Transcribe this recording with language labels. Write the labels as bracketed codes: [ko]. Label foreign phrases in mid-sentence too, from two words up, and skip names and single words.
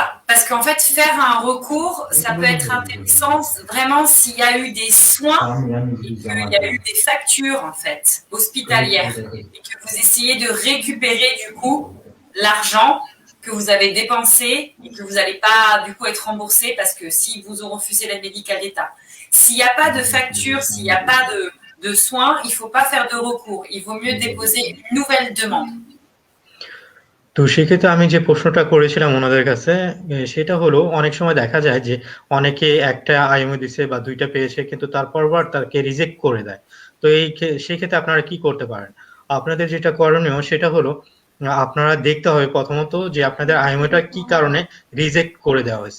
[fr] Parce qu'en fait, faire un recours, ça peut être intéressant vraiment s'il y a eu des soins et qu'il y a eu des factures, en fait, hospitalières, et que vous essayez de récupérer, du coup, l'argent que vous avez dépensé et que vous n'allez pas, du coup, être remboursé parce que si vous ont refusé l'aide médicale d'État. S'il n'y a pas de facture, s'il n'y a pas de soins, il ne faut pas faire de recours. Il vaut mieux déposer une nouvelle demande. [bn] তো সেক্ষেত্রে আমি যে প্রশ্নটা করেছিলাম ওনাদের কাছে, সেটা হলো অনেক সময় দেখা যায় যে অনেকে একটা আইএমও দিছে বা 2টা পেয়েছে, কিন্তু তারপর তাকে রিজেক্ট করে দেয়। তো সেই ক্ষেত্রে আপনারা কি করতে পারেন? আপনাদের যেটা করণীয় সেটা হলো আপনারা দেখতে হবে প্রথমত যে আপনাদের আইএমওটা কি কারণে রিজেক্ট করে দেওয়া হয়েছে।